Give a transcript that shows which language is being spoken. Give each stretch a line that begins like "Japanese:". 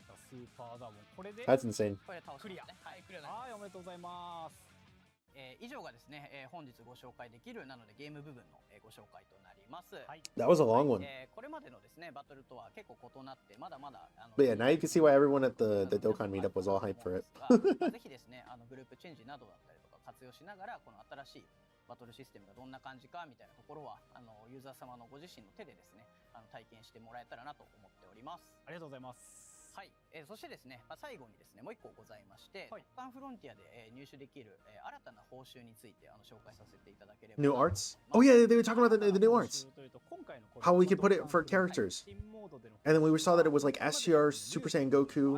Japanese: スーパーザーボンこれで
English: That's insane.
Japanese: これで倒しましたね。はい、クリア。はい、おめでとうございます。以上がですね、本日ご紹介できるなのでゲーム部分のご紹介となります。はい。
English: That was a long one.
Japanese: これまでのですねバトルとは結構異なってまだまだ
English: But yeah, now you can see why everyone at the Dokkan meetup was all hyped for it.
Japanese: ぜひですね、グループチェンジなどだったりとか活用しながらこの新しいバトルシステムがどんな感じかみたいなところはユーザー様のご自身の手でですね体験してもらえたらなと思っております。ありがとうございます。はい、そしてですね、最後にですね、もう一個ございまして、はい、ドッカンフロンティアで、入手できる、新たな報酬について紹介させていただければ。
English: New arts? Oh yeah, they were talking about the new arts.
Japanese: というと今回のこれ
English: How we could put it for characters.
Japanese: 新モードでの
English: And then we saw that it was like STR, Super Saiyan Goku,